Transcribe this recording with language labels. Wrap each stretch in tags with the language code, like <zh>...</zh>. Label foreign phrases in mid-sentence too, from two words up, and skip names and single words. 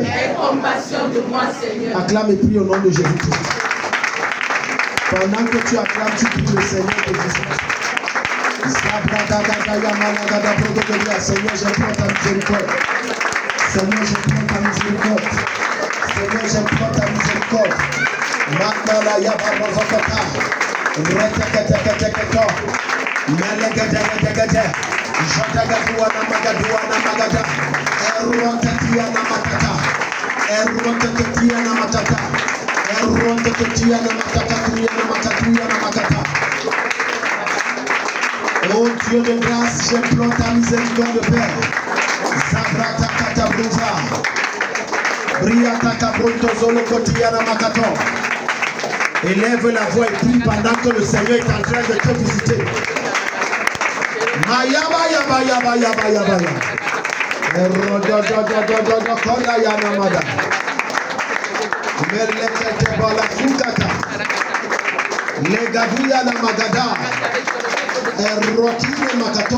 <fr>Acclame et prie au nom de Jésus-Christ. Pendant que tu acclames, tu pries le Seigneur te visite. Seigneur, j'implore ta miséricorde. Seigneur, j'implore ta miséricorde. Seigneur, j'implore ta miséricorde. Makala yaba rozokota. Reteketeketeketo. Melegedegedegeде. Jotagaduana magaduana magada. Eruantetiana matata. Eruantetiana matata. Eruantetiana matata. Tuyana matata. Oh Dieu de grâce, j'implore ta miséricorde, Père. Zabrata katabruza. Briata kabronto zolo kotiana makato. Élève la voix et prie pendant que le Seigneur est en train de te visiter. Mayaba yaba yaba yaba yaba yaba. Erododododododo kola yana mada. Melekete bala fugata. Legaduya na magada. Erotine makato.</fr>